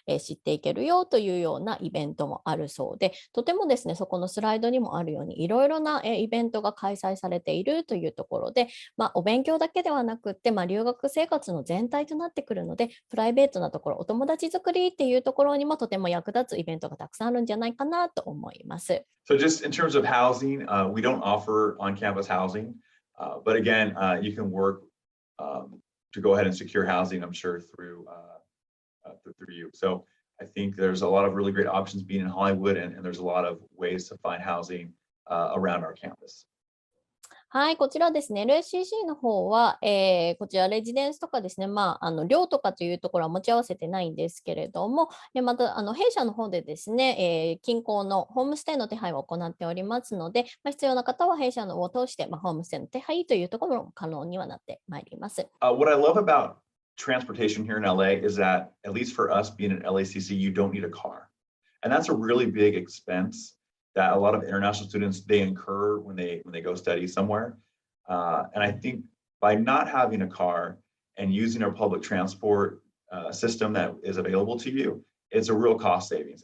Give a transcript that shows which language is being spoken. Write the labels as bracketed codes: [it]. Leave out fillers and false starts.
[ja] 知っていけるよというようなイベントもあるそうで、とてもですね、そこのスライドにもあるように、いろいろなイベントが開催されているというところで、お勉強だけではなくて、留学生活の全体となってくるので、プライベートなところ、お友達作りっていうところにもとても役立つイベントがたくさんあるんじゃないかなと思います。 [en] So just in terms of housing, we don't offer on-campus housing, but again, you can work to go ahead and secure housing, I'm sure, through you. So I think there's a lot of really great options being in Hollywood, and there's a lot of ways to find housing around our campus. [ja] はい、こちらですね、LACC の方は、こちらレジデンスとかですね、寮とかというところは持ち合わせてないんですけれども、また、弊社の方でですね、近郊のホームステイの手配を行っておりますので、必要な方は弊社のを通して、ホームステイの手配というところも可能にはなってまいります。 [en] What I love about transportation here in LA is that, at least for us being at LACC, you don't need a car. And that's a really big expense that a lot of international students they incur when they go study somewhere. And I think by not having a car and using our public transport system that is available to you, it's a real cost savings.